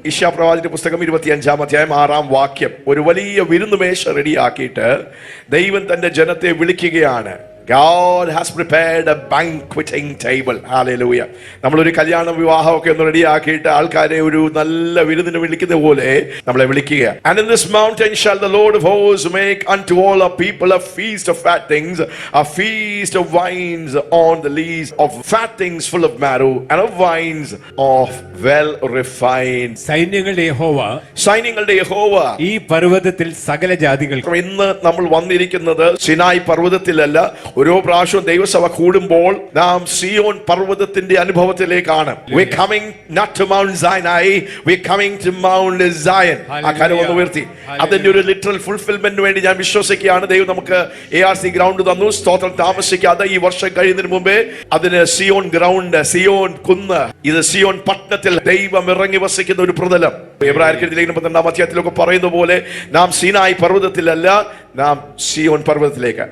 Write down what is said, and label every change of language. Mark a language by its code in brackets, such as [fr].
[ml] യിശയ്യാപ്രവാചകന്റെ പുസ്തകം 25-ാം അധ്യായം 6-ാം വാക്യം. ഒരു വലിയ വിരുന്നുമേശ റെഡിയാക്കിയിട്ട് ദൈവം തന്റെ ജനത്തെ വിളിക്കുകയാണ്. [en] God has prepared a banqueting table. Hallelujah. [ml] നമ്മളൊരു കല്യാണ വിവാഹമൊക്കെ ഒന്ന് റെഡിയാക്കിയിട്ട് ആൾക്കാരെ ഒരു നല്ല വിരുന്നിന് വിളിക്കുന്ന പോലെ നമ്മളെ വിളിക്കുക. [en] And in this mountain shall the Lord of hosts make unto all our people a feast of fat things, a feast of wines on the lees, of fat things full of marrow, and of wines of well refined. [ml] സൈന്യങ്ങളുടെ യഹോവ ഈ പർവ്വതത്തിൽ സകല ജാതികൾക്കും. ഇന്ന് നമ്മൾ വന്നിരിക്കുന്നത് Sinai പർവ്വതത്തിലല്ല. ഓരോ പ്രാവശ്യവും ദൈവസഭ കൂടുമ്പോൾ നാം സിയോൻ പർവ്വതത്തിന്റെ അനുഭവത്തിലേക്കാണ്. [en] We coming not to Mount Sinai, we coming to Mount Zion. [ml] ആ കാര്യം ഒന്ന് ഉയർത്തി. അതിന്റെ ഒരു ലിറ്ററൽ ഫുൾഫിൽമെന്റിന് വേണ്ടി ഞാൻ വിശ്വസിക്കുകയാണ്. ദൈവം നമുക്ക് ARC ഗ്രൗണ്ട് തന്നു. സ്തോത്രം. താമസിക്കാതെ ഈ വർഷം കഴിയുന്നതിന് മുമ്പേ അതിന് സിയോൻ ഗ്രൗണ്ട്, സിയോൻ കുന്ന്, ഇത് സിയോൻ പട്ടണത്തിൽ ദൈവം ഇറങ്ങി വസിക്കുന്ന ഒരു പ്രതലം. എബ്രായർക്ക് 12-ാം അധ്യായത്തിലൊക്കെ പറയുന്ന പോലെ നാം സീനായി പർവ്വതത്തിലല്ല, നാം സിയോൻ പർവ്വതത്തിലേക്ക്.